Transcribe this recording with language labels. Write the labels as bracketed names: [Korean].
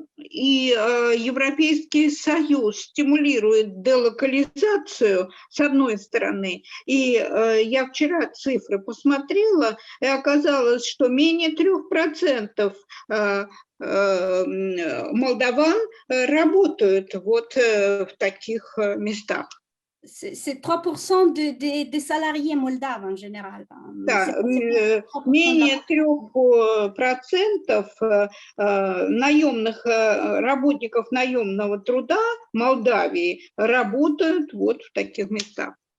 [Russian] И Европейский Союз стимулирует делокализацию, с одной стороны, и я вчера цифры посмотрела, и оказалось, что менее 3% молдаван работают вот в таких местах. [French] C'est 3% des salariés moldaves en général. [Russian] Да, менее 3% наемных работников наемного труда Молдавии работают вот в таких местах.